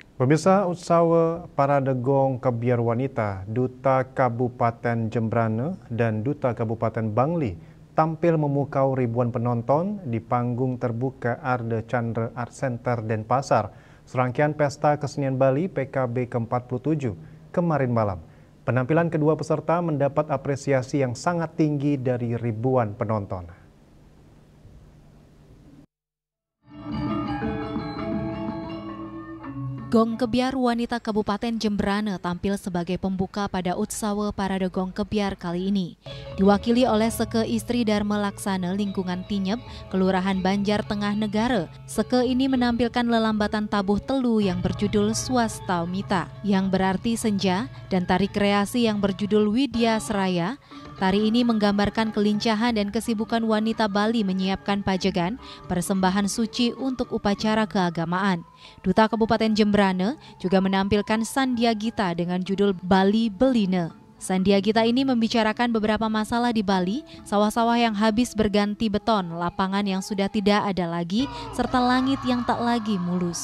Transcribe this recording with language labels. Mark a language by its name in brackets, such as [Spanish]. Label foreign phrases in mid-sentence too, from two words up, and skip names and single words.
[Indonesian] Pemirsa Utsawa Parade Gong Kebiar Wanita, Duta Kabupaten Jembrana dan Duta Kabupaten Bangli tampil memukau ribuan penonton di panggung terbuka Arde Chandra Art Center Denpasar, serangkaian Pesta Kesenian Bali PKB ke-47 kemarin malam. Penampilan kedua peserta mendapat apresiasi yang sangat tinggi dari ribuan penonton. Gong Kebiar Wanita Kabupaten Jembrana tampil sebagai pembuka pada Utsawa Parade Gong Kebiar kali ini. Diwakili oleh Seke Istri Dharma Laksana lingkungan Tinyep, Kelurahan Banjar Tengah Negara. Seke ini menampilkan lelambatan tabuh telu yang berjudul Swasta Mita, yang berarti senja, dan tari kreasi yang berjudul Widya Seraya. Tari ini menggambarkan kelincahan dan kesibukan wanita Bali menyiapkan pajegan, persembahan suci untuk upacara keagamaan. Duta Kabupaten Jembrana juga menampilkan Sandiagita dengan judul Bali Beline. Sandiagita ini membicarakan beberapa masalah di Bali, sawah-sawah yang habis berganti beton, lapangan yang sudah tidak ada lagi, serta langit yang tak lagi mulus.